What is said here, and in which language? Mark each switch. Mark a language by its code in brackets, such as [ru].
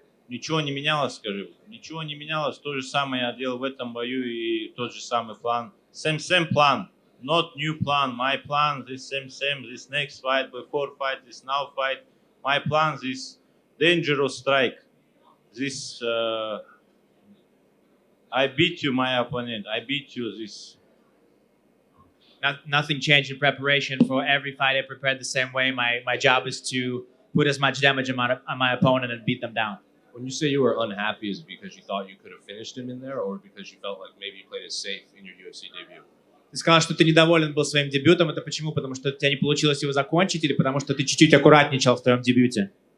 [ru] Ничего не менялось, скажи. Ничего не менялось. То же самое я делал в этом бою и тот же самый план. [en] Same plan. Not new plan. My plan this same. This next fight, before fight, this now fight. My plan this dangerous strike. This I beat you, my opponent. I beat you this. Nothing changed in preparation for every fight. I prepared the same way. My job is to put as much damage on my opponent and beat them down. When you say you were unhappy, is it because you thought you could have finished him in there, or because you felt like maybe you played it safe in your UFC debut? [ru] Ты сказал, что ты недоволен был своим дебютом. Это почему? Потому что у тебя не получилось его закончить или потому что ты чуть-чуть аккуратничал в твоем дебюте?